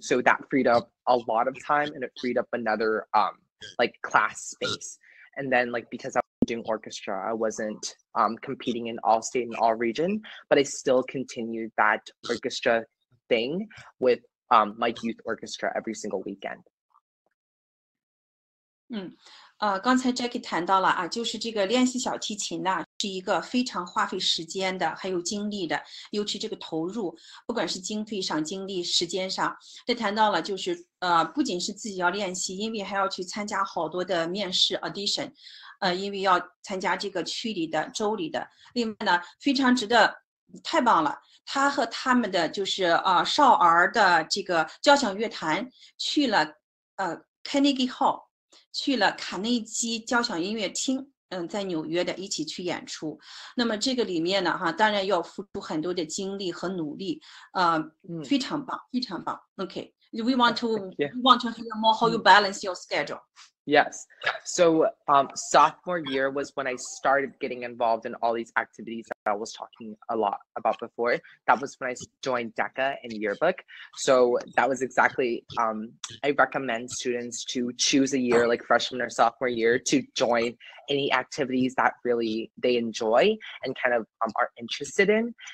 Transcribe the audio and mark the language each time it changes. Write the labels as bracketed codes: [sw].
[en] So that freed up a lot of time and it freed up another like class space. And then like because I was doing orchestra, I wasn't competing in all state and all region, but I still continued that orchestra thing with my youth orchestra every single weekend. [zh] 刚才 Jacky 谈到了啊，就是这个练习小提琴呢，是一个非常花费时间的，还有精力的，尤其这个投入，不管是经费上、精力、时间上。这谈到了就是不仅是自己要练习，因为还要去参加好多的面试 audition，因为要参加这个区里的、州里的。另外呢，非常值得，太棒了。他和他们的就是少儿的这个交响乐团去了Carnegie Hall。去了卡内基交响音乐厅，在纽约的一起去演出。那么这个里面呢，当然要付出很多的精力和努力，非常棒，非常棒。 [en] Okay, we want to hear more how you balance your schedule. Yes. So sophomore year was when I started getting involved in all these activities that I was talking a lot about before. That was when I joined DECA and yearbook. So that was exactly, I recommend students to choose a year like freshman or sophomore year to join any activities that really they enjoy and kind of are interested in.